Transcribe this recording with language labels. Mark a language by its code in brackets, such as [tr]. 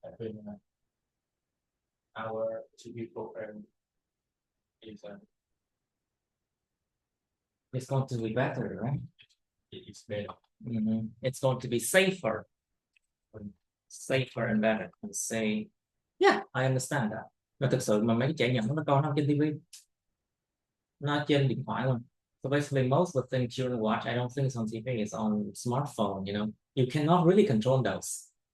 [en] I think our TV program is it's going to be better, right? it is better. It's going to be safer. Safer and better. And say, yeah, I understand that. [vi] Mà thực sự mà mấy cái trẻ nhỏ nó coi nó trên TV, nó trên điện thoại luôn. [en] So basically, most of the things children watch, I don't think it's on TV. It's on smartphone. You know, you cannot really control those.